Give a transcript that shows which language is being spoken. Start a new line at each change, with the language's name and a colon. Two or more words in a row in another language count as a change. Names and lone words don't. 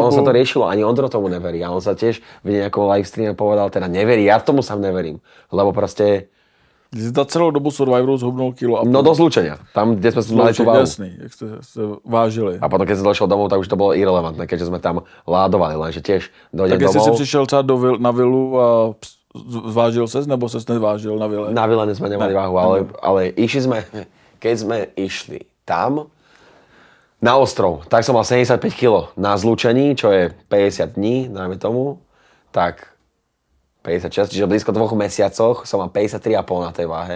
Slovak: on sa to riešilo, ani Ondro tomu neverí. A on sa tiež v nejakom livestreame povedal, teda neverí, ja tomu sám neverím. Lebo proste...
Czech: Ty si za celou dobu Survivoru zhubnul 1,5 kg.
Slovak: No do zlúčenia. Tam, kde sme mali tú váhu.
Czech: Jasný, jak ste vážili.
Slovak: A potom, keď som došiel domov, tak už to bolo irrelevantné, keďže sme tam ládovali, lenže tiež dojdem domov.
Czech: Tak si přišel třeba na vilu a zvážil ses, nebo ses nezvážil na vile?
Slovak: Na vile sme nemali váhu, ale išli sme, keď sme išli tam na ostrov, tak som mal 75 kg na zlúčení, čo je 50 dní, dajme tomu, tak 56, čiže blízko 2 mesiacoch som mal 53,5 na tej váhe.